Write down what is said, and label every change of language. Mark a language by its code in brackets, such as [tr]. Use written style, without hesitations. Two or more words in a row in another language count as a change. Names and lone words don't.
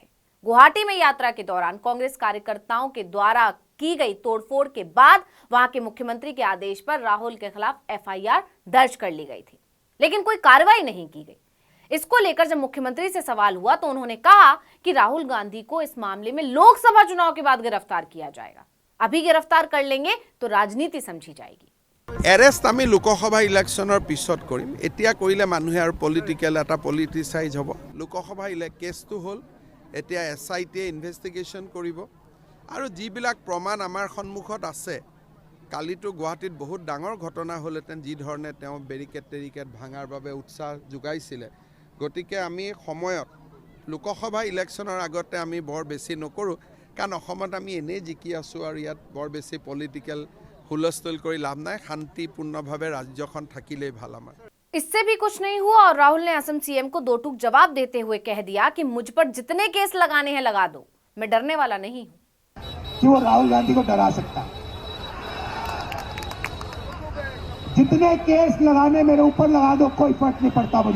[hi] गुवाहाटी में यात्रा के दौरान कांग्रेस कार्यकर्ताओं के द्वारा की गई तोड़फोड़ के बाद वहां के मुख्यमंत्री के आदेश पर राहुल के खिलाफ एफआईआर दर्ज कर ली गई थी, लेकिन कोई कार्रवाई नहीं की गई। इसको लेकर जब मुख्यमंत्री से सवाल हुआ तो उन्होंने कहा कि राहुल गांधी को इस मामले में लोकसभा चुनाव के बाद गिरफ्तार किया जाएगा। अभी गिरफ्तार कर लेंगे तो राजनीति समझी जाएगी। [as] এৰেষ্ট আমি লোকসভা ইলেকশ্যনৰ পিছত কৰিম। এতিয়া কৰিলে মানুহে আৰু পলিটিকেল এটা পলিটিচাইজ হ'ব। লোকসভা কেছটো হ'ল, এতিয়া [en] SIT investigation [as] কৰিব আৰু যিবিলাক প্ৰমাণ আমাৰ সন্মুখত আছে, কালিতো গুৱাহাটীত বহুত ডাঙৰ ঘটনা হ'লহেঁতেন যি ধৰণে তেওঁ বেৰিকেড ভাঙাৰ বাবে উৎসাহ যোগাইছিলে। গতিকে আমি সময়ত লোকসভা ইলেকশ্যনৰ আগতে আমি বৰ বেছি নকৰোঁ, কাৰণ অসমত আমি এনেই জিকি আছোঁ আৰু ইয়াত বৰ বেছি পলিটিকেল হুলস্থুল কৰি লাভ নাই। শান্তিপূৰ্ণভাৱে ৰাজ্যখন থাকিলেই ভাল আমাৰ। [hi] इससे भी कुछ नहीं हुआ और राहुल ने असम सीएम को दो टूक जवाब देते हुए कह दिया कि मुझ पर जितने केस लगाने हैं लगा दो, मैं डरने वाला नहीं हूं। कि वो राहुल गांधी को डरा सकता है। जितने केस लगाने मेरे ऊपर लगा दो, कोई फर्क नहीं पड़ता मुझे।